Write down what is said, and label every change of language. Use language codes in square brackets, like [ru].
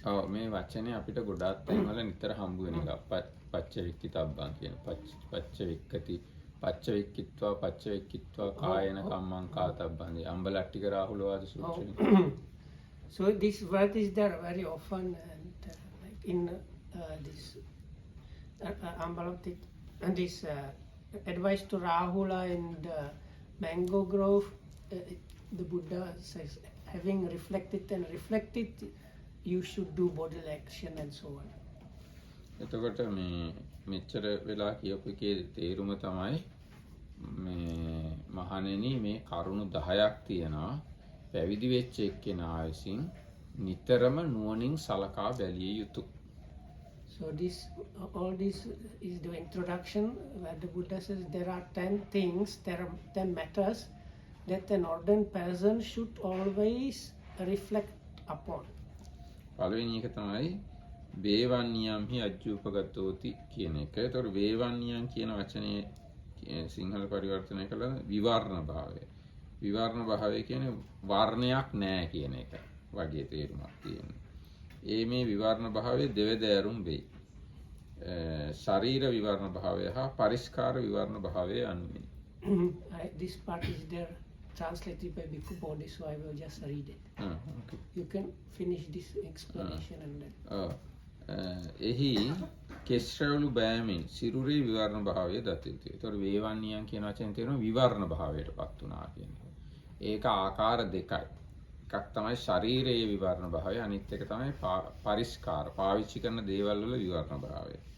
[si] ඔව් මේ වචනේ අපිට ගොඩාක් තැන්වල නිතර හම්බ වෙන එක. පච්චවික්කිතබ්බන් කියන පච්චවික්කති [pi] පච්චවික්කිත්වා කායන කම්මං කාතබ්බන්දී [si] අම්බලට්ටික රාහුල වාද සූත්‍රයේ. [en] So this word is there very often and like in this Ambalatthi and this advice to Rahula in the mango grove, the Buddha says having reflected you should do bodily action and so on. [si] එතකොට මේ මෙච්චර වෙලා කියපු එකේ තේරුම තමයි මේ මහණෙනි මේ කරුණු 10ක් තියෙනවා පැවිදි වෙච්ච එක්කෙනා විසින් නිතරම නුවණින් සලකා බැලිය යුතු. [en] So all this is the introduction where the Buddha says there are 10 things, there are 10 matters that an ordained person should always reflect upon. [si] පළවෙනි එක තමයි [pi] වේවන්නියම් හි අජ්ජූපගතෝති [si] කියන එක. ඒතකොට වේවන්නියම් කියන වචනේ සිංහල පරිවර්තනය කළා විවර්ණ භාවය. විවර්ණ භාවය කියන්නේ වර්ණයක් නැහැ කියන එක වගේ තේරුමක් තියෙනවා. මේ විවර්ණ භාවය දෙවදෑරුම් වෙයි. ශරීර විවර්ණ භාවය හා පරිස්කාර විවර්ණ භාවය අනුයි. [en] This part is there translated by Bhikkhu Bodhi, so I will just read it. Okay. You can finish this explanation and then. [si] එහි කෙස්රවලු බෑමින් සිරුරේ විවර්ණ භාවය දත යුතුයි. ඒතකොට වේවන්නියන් කියන වචනේ තේරෙනවා විවර්ණ භාවයටපත් වුණා කියන එක. ඒක ආකාර දෙකයි. එකක් තමයි ශරීරයේ විවර්ණ භාවය, අනිත් එක තමයි පරිස්කාර පාවිච්චි කරන දේවල් වල විවර්ණ භාවය.